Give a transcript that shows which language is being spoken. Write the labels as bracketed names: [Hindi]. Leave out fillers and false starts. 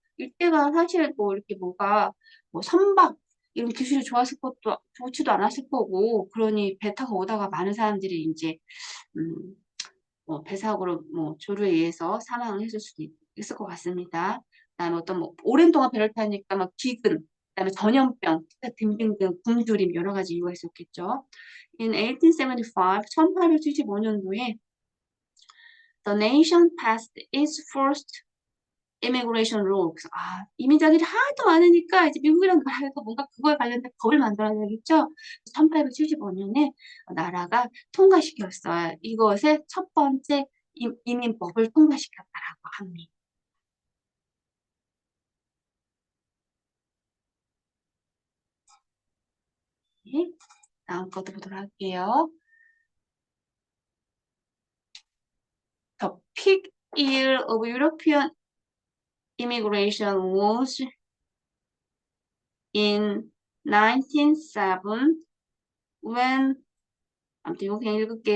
[Korean] 이때가 사실 뭐 이렇게 뭐 선박 이런 기술이 좋지도 않았을 거고, 그러니 배 타고 오다가 많은 사람들이 이제, 음, 뭐 배사고로 뭐 조류에 의해서 사망을 했을 수도 있을 것 같습니다. 그다음에 어떤 뭐 오랜 동안 배를 타니까 막 기근, 그다음에 전염병 등등등 굶주림 여러 가지 이유가 있었겠죠. [English] In 1875, [Korean] 1875년도에 [English] the nation passed its first immigration rule. [Korean] 그래서 이민자들이 하도 많으니까 이제 미국이라는 나라에서 뭔가 그거에 관련된 법을 만들어야겠죠. 1875년에 나라가 통과시켰어요. 이것의 첫 번째 이민법을 통과시켰다라고 합니다. 네, 다음 것도 보도록 할게요. [English] The peak year of European immigration was in 1907 when [Korean] 아무튼 이거 그냥 읽을게요.